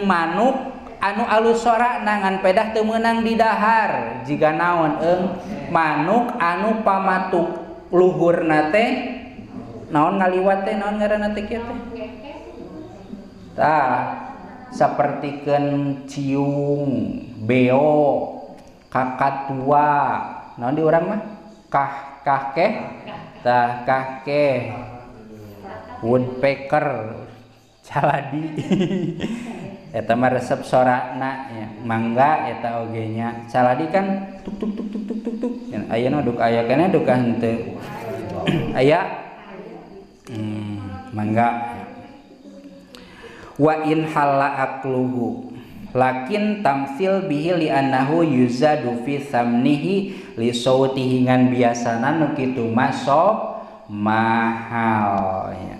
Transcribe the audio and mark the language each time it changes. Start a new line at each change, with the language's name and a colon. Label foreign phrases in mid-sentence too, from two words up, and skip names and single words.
Sundanese: manuk anu alus sorakna ngan pedah teu meunang didahar jiga naon manuk anu pamatuk luhurna teh naon ngaliwat teh naon ngaranna teh kieu teh tah sapertikeun ciung, beo, kakatua, naon di urang mah? Kah tah kakeh woodpecker caladi eta mah resep sorakna ya. Mangga eta oge nya caladi kan tuk tuk tuk tuk tuk tuk tuk ayeuna duk aya kana duk henteu aya mangga.
Arabic: وإن حل أكله لكن تمثيل به لأنه يزاد في ثمنه لصوته
Sundanese: ngan biasana nu kitu masok mahal ya.